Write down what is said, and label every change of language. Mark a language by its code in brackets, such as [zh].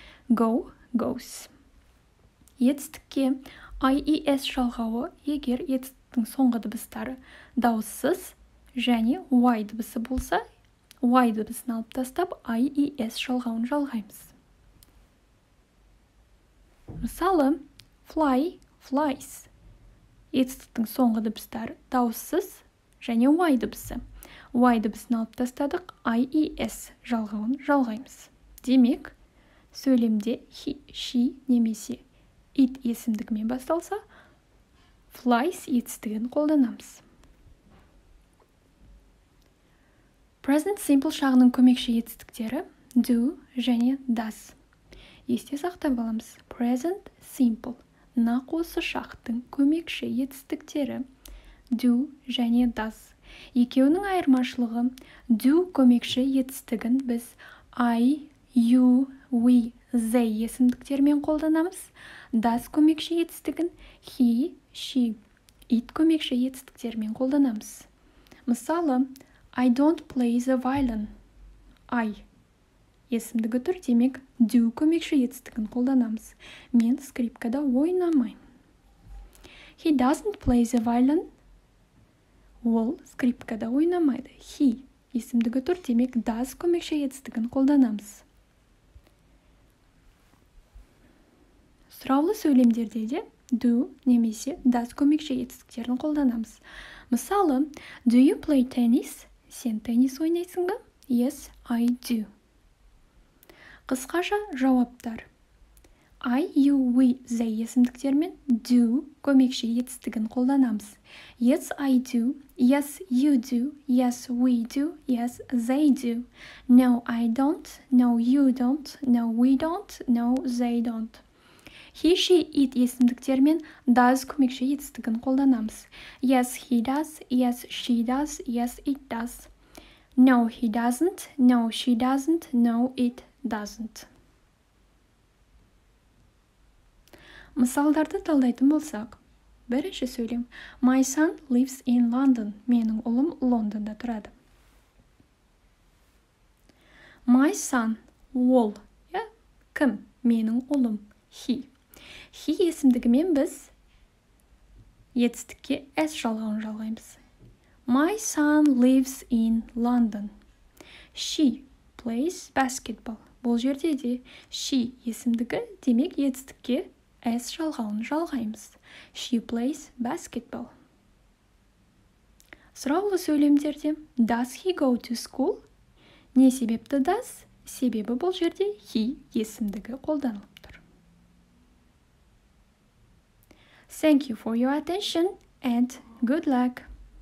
[en] Go, goes. [kk] Етістікке ies жалғауы егер етістіктің соңғы дыбыстары дауыссыз және y дыбысы болса, y дыбысын алып тастап ies жалғауын жалғаймыз. Мысалы, fly, flies. Етістіктің соңғы дыбыстары дауыссыз және y дыбысы. Y дыбысын алып тастадық, ies жалғауын жалғаймыз. Демек, сөйлемде he, she немесе it есімдігімен басталса, flies етістігін қолданамыз. Present simple шағының көмекші етістіктері do және does. Есте сақтап аламыз. Present simple нақ осы шақтың көмекші етістіктері do және does. Екеуінің айырмашылығы do көмекші етістігін біз I, you, we, they есімдіктермен қолданамыз. Does көмекші етістігін he, she, it көмекші етістіктермен қолданамыз. [en] Мысалы, I don't play the violin. [kk] I есімдігі тұр, демек do көмекші етістігін қолданамыз. Мен скрипкада ойнамаймын. [en] He doesn't play the violin. [kk] Ол скрипкада ойнамайды. He есімдігі тұр, демек does көмекші етістігін қолданамыз. Сұраулы сөйлемдерде де do немесе does көмекші етістіктерін қолданамыз. [en] Мысалы, do you play tennis? [kk] Сен теннис ойнайсың ба? [en] Yes, I do. [kk] Қысқаша жауаптар. I, you, we, they есімдіктермен do көмекші етістігін қолданамыз. [en] Yes, I do. Yes, you do. Yes, we do. Yes, they do. No, I don't. No, you don't. No, we don't. No, they don't. [kk] He, she, it есімдіктермен does көмекші етістігін қолданамыз. [en] Yes, he does. Yes, she does. Yes, it does. No, he doesn't. No, she doesn't. No, it doesn't. [kk] Мысалдарды талдайтын болсақ, бірінші сөйлем. [en] My son lives in London. [kk] Менің ұлым Лондонда тұрады. [en] My son, [kk] ол, кім? Менің ұлым, he. He есімдігімен біз етістікке s жалғауын жалғаймыз. [en] My son lives in London. She plays basketball. [kk] Бұл жерде де she есімдігі, демек етістікке s жалғауын жалғаймыз. [en] She plays basketball. [kk] Сұраулы сөйлемдерде [en] does he go to school? [kk] Не себепті does? Себебі бұл жерде he есімдігі қолданылып тұр. [en] Thank you for your attention and good luck!